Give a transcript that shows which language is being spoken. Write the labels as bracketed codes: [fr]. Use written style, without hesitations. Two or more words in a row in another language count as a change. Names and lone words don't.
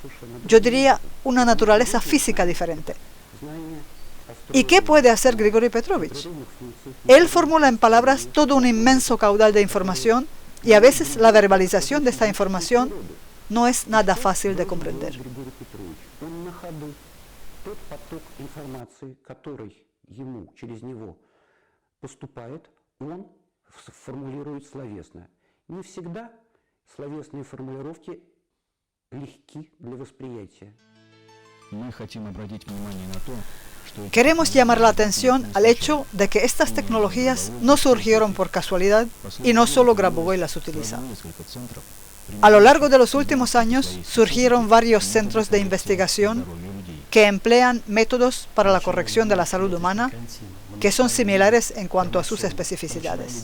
[es] Yo diría una naturaleza física diferente. ¿Y qué puede hacer Grigori Petrovich? Él formula en palabras todo un inmenso caudal de información y a veces la verbalización de esta información no es nada fácil de comprender. [ru] Формулирует словесно. Не всегда словесные формулировки легки для восприятия. Мы хотим обратить внимание на то, что [es] queremos llamar la atención al hecho de que estas tecnologías no surgieron por casualidad y no solo Grabovoi las utiliza. A lo largo de los últimos años surgieron varios centros de investigación que emplean métodos para la corrección de la salud humana que son similares en cuanto a sus especificidades.